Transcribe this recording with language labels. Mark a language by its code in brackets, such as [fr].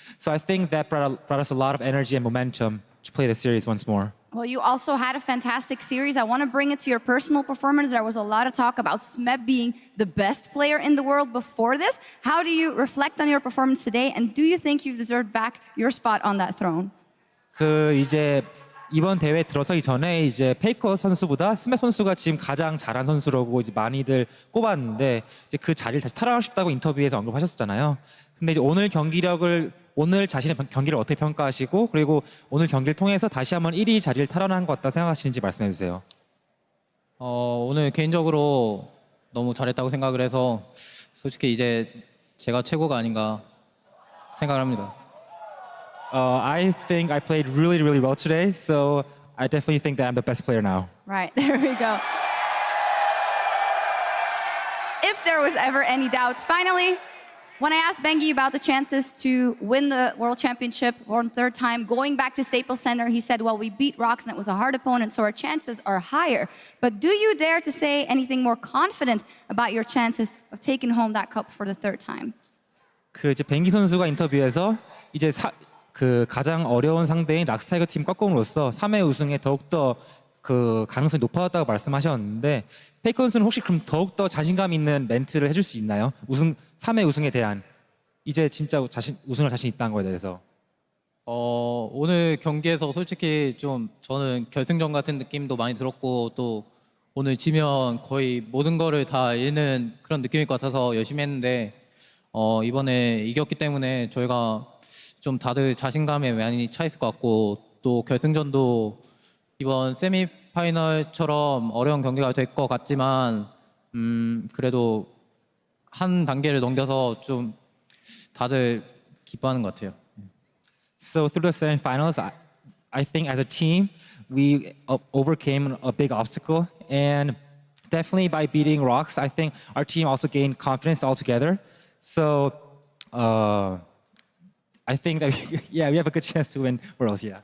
[en] So I think that brought us a lot of energy and momentum to play the series once more. Well, you also had a fantastic series. I want to bring it to your personal performance. There was a lot of talk about Smeb being the best player in the world before this. How do you reflect on your performance today, and do you think you've deserved back your spot on that throne? [ko] 이제 이번 대회 들어서기 전에 이제 페이커 선수보다 스맵 선수가 지금 가장 잘한 선수라고 이제 많이들 꼽았는데 이제 그 자리를 다시 탈환하고 싶다고 인터뷰에서 언급하셨잖아요. 근데 이제 오늘 자신의 경기를 어떻게 평가하시고 그리고 오늘 경기를 통해서 다시 한번 1위 자리를 탈환한 것 같다 생각하시는지 말씀해 주세요. 오늘 개인적으로 너무 잘했다고 생각을 해서 솔직히 이제 제가 최고가 아닌가 생각을 합니다. [en] I think I played really, really well today, so I definitely think that I'm the best player now. Right, there we go. If there was ever any doubt, finally, when I asked Bengi about the chances to win the World Championship for the 3rd time, going back to Staples Center, he said, well, we beat ROX and it was a hard opponent, so our chances are higher. But do you dare to say anything more confident about your chances of taking home that cup for the 3rd time? [ko] 이제 뱅기 선수가 인터뷰에서 이제 가장 어려운 상대인 락스타이거 팀 꺾음으로써 3회 우승에 더욱더 그 가능성이 높아졌다고 말씀하셨는데 페이커 선수는 혹시 그럼 더욱더 자신감 있는 멘트를 해줄 수 있나요? 3회 우승에 대한 이제 진짜 우승할 자신 있다는 거에 대해서. 오늘 경기에서 솔직히 좀 저는 결승전 같은 느낌도 많이 들었고 또 오늘 지면 거의 모든 거를 다 잃는 그런 느낌일 것 같아서 열심히 했는데 이번에 이겼기 때문에 저희가 좀 다들 자신감에 많이 차 있을 것 같고 또 결승전도 이번 세미파이널처럼 어려운 경기가 될 것 같지만 그래도 한 단계를 넘겨서 좀 다들 기뻐하는 것 같아요. [en] So through the semifinals, I think as a team, we overcame a big obstacle, and definitely by beating ROX, I think our team also gained confidence altogether. So I think that we have a good chance to win Worlds.